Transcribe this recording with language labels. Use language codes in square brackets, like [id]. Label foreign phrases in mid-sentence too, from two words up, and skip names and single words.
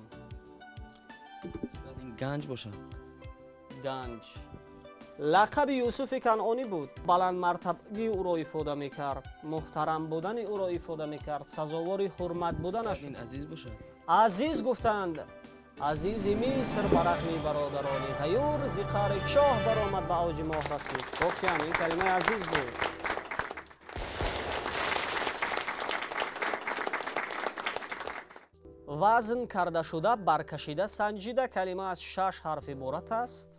[tg] шояд ин ганҷ бошад. ганҷ лақаби юсуфи канъонӣ буд. баландмартабагии ӯро ифода мекард, муҳтарам будани ӯро ифода мекард, сазовори ҳурмат буданаш. ин азиз бошад. азиз гуфтанд. [fa] عزیزی مصر برخمی برادرانی غیور زی قعر چاه برآمد به اوج ماه رسید. واقعا این کلمه عزیز بود. وزن کرده شده برکشیده سنجیده کلمه از 6 حرف عبارت است.